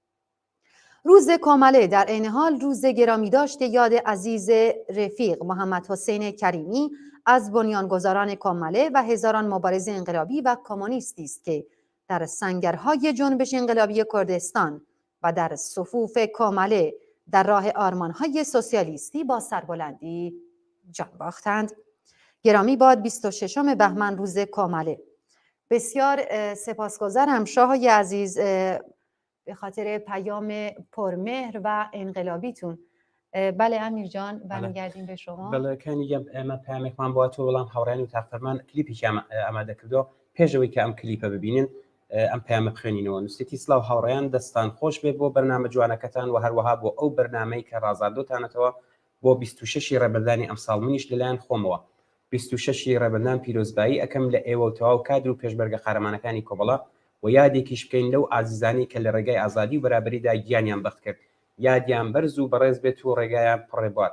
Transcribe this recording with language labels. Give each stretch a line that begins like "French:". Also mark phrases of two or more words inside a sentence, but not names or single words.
Persian: روز کومله در عین حال روز گرامی داشت یاد عزیز رفیق محمد حسین کریمی از بنیانگذاران کومله و هزاران مبارز انقلابی و کمونیستی است که در سنگرهای جنبش انقلابی کردستان و در صفوف کومله در راه آرمانهای سوسیالیستی با سربلندی جان باختند. گرامی باد 26 بهمن روز کومله. بسیار سپاسگزارم شاههای عزیز به خاطر پیام پرمهر و انقلابیتون. بله امیر جان برمیگردیم به شما.
Central Kurdish: بله کانی اما پیامێکمان بۆ تۆ وەڵام هاوڕێن و تاقفەرمان کلیپێکی ئامادە کردو پێشەوەی کە ئەم کلیپە ببینن ئەم پیامە بخوێنینەوە. نووسێتی سلااو هاوڕێیان دەستان خۆش بێ بۆ بەرنامە جوانەکەتان و هەروەها بۆ ئەو بەرنامەی کە ڕازاردۆتانەتەوە بۆ 26 ڕێبەردانی ئەمساڵ منیش لەلایەن خۆمەوە 26 ڕێبەردان پیرۆزبایی ئەەکەم لە ئێوە و تەواو کادر و پێشبەرگە قارەمانەکانی کۆبڵە و یادێکیش بکەین لەو ئازیزانی کە لە ڕێگای ئازادی و بەرابەریدا گیانیان بەخت کرد، یادیان بەرز و بەڕێز بێت و ڕێگایان پڕێبوار.